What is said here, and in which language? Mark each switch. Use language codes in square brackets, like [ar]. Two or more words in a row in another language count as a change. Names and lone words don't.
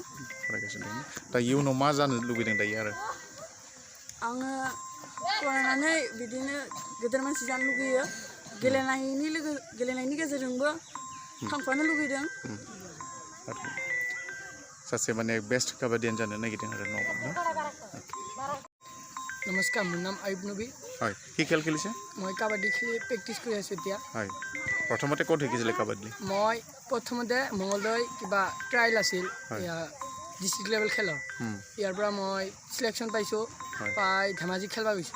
[brx] दं दा इयुनाव मा जानो लुबैदों दायो आरो आङो फरायनानै बिदिनो गेदेर मानसि जानो लुगैयो गेलेनायनि गेजेरजोंबो थांफानो लुगैदों सासे माने बेस्ट काबाडियान जानो नागिरदों आरो न [as] নমস্কাৰ মোৰ নাম আয়ুব নবী হয় কি খেল খেলিছে মই কাবাডী খেলি প্ৰেক্টিছ কৰি আছোঁ এতিয়া হয় প্ৰথমতে ক'ত শিকিছিলে কাবাডী মই প্ৰথমতে মঙলদৈ কিবা ট্ৰায়েল আছিল ডিষ্ট্ৰিক্ট লেভেল খেলৰ ইয়াৰ পৰা মই চিলেকশ্যন পাইছোঁ পাই ধেমাজি খেলিব গৈছোঁ